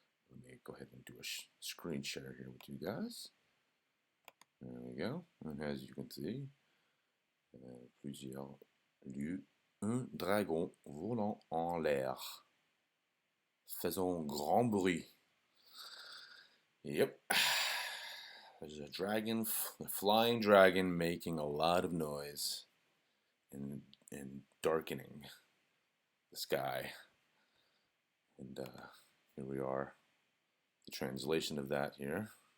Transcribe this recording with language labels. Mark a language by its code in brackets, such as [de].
[en] Let me go ahead and do a screen share here with you guys. There we go. And as you can see, [fr] plusieurs lieux, un dragon volant en l'air, faisant grand bruit. [en] Yep. There's a dragon, a flying dragon making a lot of noise and darkening the sky. And here we are, the translation of that here.